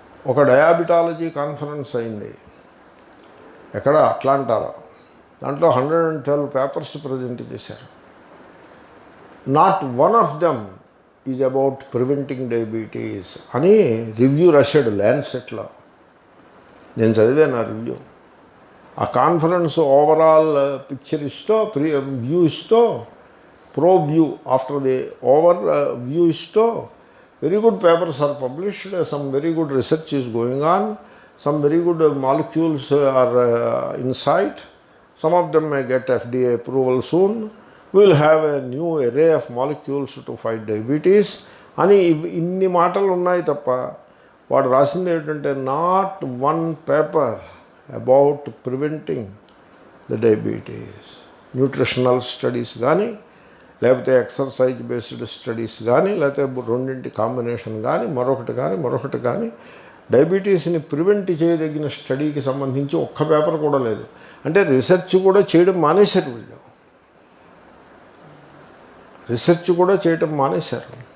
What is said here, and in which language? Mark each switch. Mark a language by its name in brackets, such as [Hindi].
[Telugu] ఒక diabetology conference అయింది ఎక్కడ, అట్లాంటాలో. దాంట్లో 112 పేపర్స్ ప్రజెంట్ చేశారు. [English] not one of them is about preventing diabetes [Telugu] అని రివ్యూ రాశాడు ల్యాన్సెట్లో. నేను చదివాను ఆ రివ్యూ. ఆ కాన్ఫరెన్స్ ఓవరాల్ పిక్చర్ ఇస్తూ వ్యూ ఇస్తూ [English] preview after the overview ఇస్తూ very good papers are published, some very good research is going on, some very good molecules are in sight, some of them may get FDA approval soon, we will have a new array of molecules to fight diabetes [Telugu] అని ఇన్ని మాటలు ఉన్నాయి తప్ప వాడు రాసింది ఏంటంటే [English] Not one paper about preventing the diabetes. [Telugu] Nutritional studies కానీ లేకపోతే ఎక్సర్సైజ్ బేస్డ్ స్టడీస్ కానీ లేకపోతే రెండింటి కాంబినేషన్ కానీ మరొకటి కానీ డయాబెటీస్ని ప్రివెంట్ చేయదగిన స్టడీకి సంబంధించి ఒక్క పేపర్ కూడా లేదు. అంటే రీసెర్చ్ కూడా చేయడం మానేశారు వీళ్ళు, రీసెర్చ్ కూడా చేయడం మానేశారు.